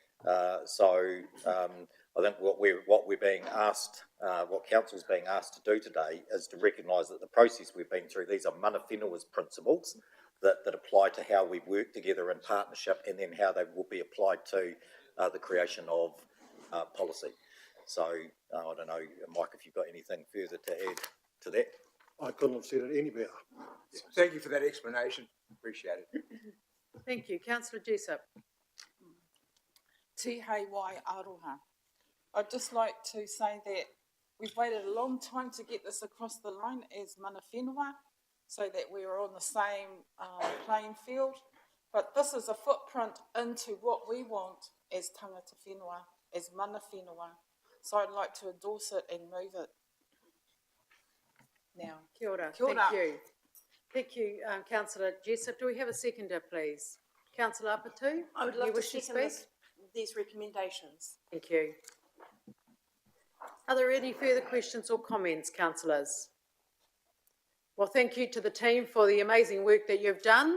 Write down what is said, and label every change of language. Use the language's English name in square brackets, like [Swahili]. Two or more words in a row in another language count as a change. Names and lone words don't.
[English] I think what we're being asked, what council's being asked to do today is to recognise that the process we've been through, these are [Māori] mana whenua's [English] principles that apply to how we work together in partnership, and then how they will be applied to the creation of policy. So I don't know, Mike, if you've got anything further to add to that. I couldn't have said it any better. Thank you for that explanation. Appreciate it. Thank you, councillor Jessup. [Māori] Tihei wai aroha. [English] I'd just like to say that we've waited a long time to get this across the line as [Māori] mana whenua, [English] so that we are on the same playing field. But this is a footprint into what we want as [Māori] tangata whenua, [English] as [Māori] mana whenua. [English] So I'd like to endorse it and move it now. [Māori] Kia ora. Kia ora. [English] Thank you. Thank you, councillor Jessup. Do we have a seconder, please? Councillor Apatu, I would you love to wish second speak? these recommendations. Thank you. Are there any further questions or comments, councillors? Well, thank you to the team for the amazing work that you've done.